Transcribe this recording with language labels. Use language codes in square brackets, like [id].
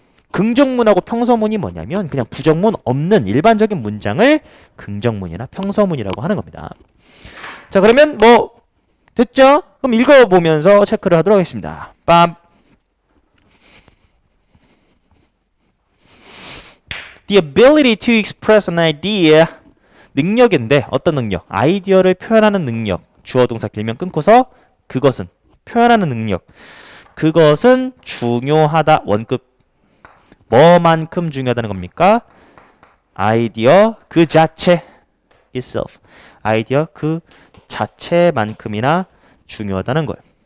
[ko] 긍정문하고 평서문이 뭐냐면 그냥 부정문 없는 일반적인 문장을 긍정문이나 평서문이라고 하는 겁니다. 자, 그러면 뭐 됐죠? 그럼 읽어보면서 체크를 하도록 하겠습니다. 빰. [en] The ability to express an idea. [ko] 능력인데 어떤 능력? 아이디어를 표현하는 능력. 주어 동사 길면 끊고서 그것은 표현하는 능력. 그것은 중요하다. 원급 뭐만큼 중요하다는 겁니까? 아이디어 그 자체 itself. 아이디어 그 자체만큼이나 중요하다는 거예요.